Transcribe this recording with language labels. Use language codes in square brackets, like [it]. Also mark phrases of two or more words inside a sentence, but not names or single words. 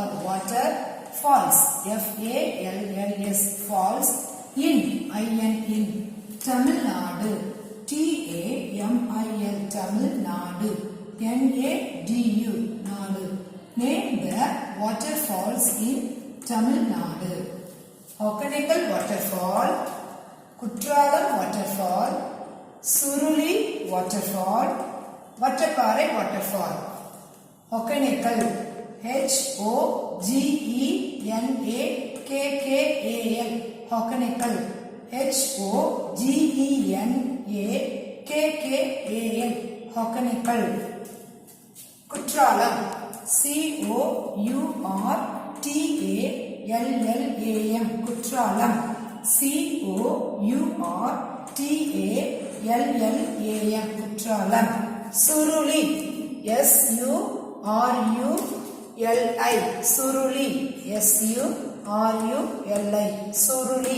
[en] Waterfalls. F-A-L-L-S. Falls. In. I-N in. Tamil Nadu. T-A-M-I-L. Tamil Nadu. N-A-D-U. Nadu. Name the waterfalls in Tamil Nadu. Hokkainikal waterfall, Kutralam waterfall, Suruli waterfall, Vattaparai waterfall. Hokkainikal. H-O-G-E-N-A-K-K-A-L. Hokkainikal. H-O-G-E-N-A-K-K-A-L. Hokkainikal. Kutralam. C-O-U-R-T-A-L-L-A-M. Kutralam. C-O-U-R-T-A-L-L-A-M. Kutralam. Suruli. S-U-R-U-L-I. Suruli. S-U-R-U-L-I. Suruli.